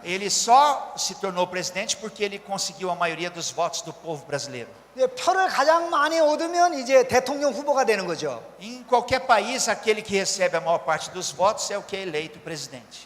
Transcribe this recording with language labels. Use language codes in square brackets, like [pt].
[pt] Ele só se tornou presidente porque ele conseguiu a maioria dos votos do povo brasileiro. [ko] 표를 가장 많이 얻으면 이제 대통령 후보가 되는 거죠. [pt] Em qualquer país, aquele que recebe a maior parte dos votos é o que é eleito presidente.